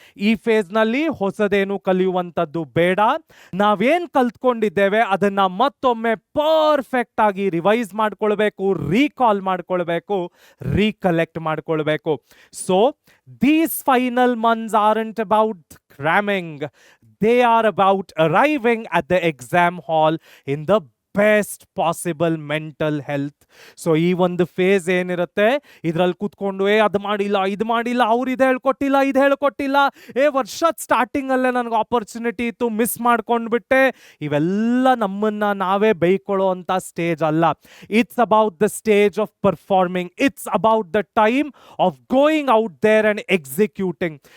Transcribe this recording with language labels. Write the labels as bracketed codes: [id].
[kn] ಈ ಫೇಸ್ನಲ್ಲಿ ಹೊಸದೇನು ಕಲಿಯುವಂಥದ್ದು ಬೇಡ. ನಾವೇನು ಕಲ್ತ್ಕೊಂಡಿದ್ದೇವೆ ಅದನ್ನ ಮತ್ತೊಮ್ಮೆ ಪರ್ಫೆಕ್ಟ್ ಆಗಿ ರಿವೈಸ್ ಮಾಡ್ಕೊಳ್ಬೇಕು, ರೀಕಾಲ್ ಮಾಡ್ಕೊಳ್ಬೇಕು, ರೀಕಲೆಕ್ಟ್ ಮಾಡ್ಕೊಳ್ಬೇಕು. [en] So these final months aren't about cramming. They are about arriving at the exam hall in the best possible mental health. [kn] So ಈ ಒಂದು ಫೇಸ್ ಏನಿರುತ್ತೆ ಇದ್ರಲ್ಲಿ ಕೂತ್ಕೊಂಡು ಅದು ಮಾಡಿಲ್ಲ ಇದು ಮಾಡಿಲ್ಲ, ಅವ್ರು ಇದು ಹೇಳ್ಕೊಟ್ಟಿಲ್ಲ ಇದು ಹೇಳ್ಕೊಟ್ಟಿಲ್ಲ, ವರ್ಷದ ಸ್ಟಾರ್ಟಿಂಗ್ ಅಲ್ಲೇ ನನಗೆ ಆಪರ್ಚುನಿಟಿ ಇತ್ತು ಮಿಸ್ ಮಾಡ್ಕೊಂಡ್ಬಿಟ್ಟೆ, ಇವೆಲ್ಲ ನಮ್ಮನ್ನ ನಾವೇ ಬೈಕೊಳ್ಳೋ ಅಂತ ಸ್ಟೇಜ್ ಅಲ್ಲ. [en] It's about the stage of performing. It's about the time of going out there and executing.